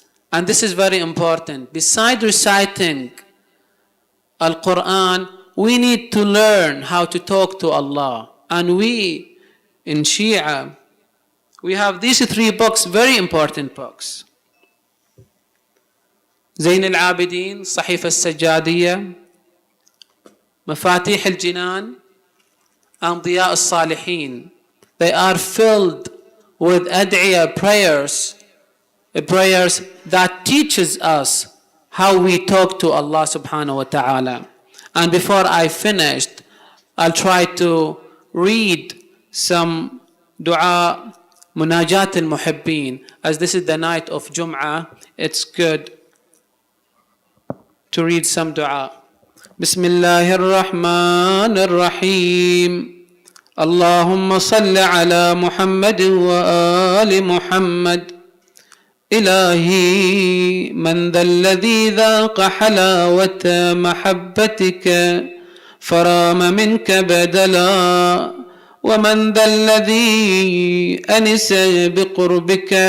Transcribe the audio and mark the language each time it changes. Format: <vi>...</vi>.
<en>And this is very important. Besides reciting Al-Quran, we need to learn how to talk to Allah. And we, in Shia, we have these 3 books, very important books.</en> <ar>زين العابدين, صحيفة السجادية, مفاتيح الجنان, and ضياء الصالحين.</ar> <en>They are filled with ad'iyah prayers that teaches us how we talk to Allah subhanahu wa ta'ala. And before I finished, I'll try to read some dua, munajat al-muhibbin. As this is the night of Jum'ah, it's good to read some dua.</en> <ar>Bismillahir Rahmanir Rahim. اللهم صل على محمد وآل محمد. إلهي من ذا الذي ذاق حلاوة محبتك فرام منك بدلا ومن ذا الذي أنس بقربك</ar>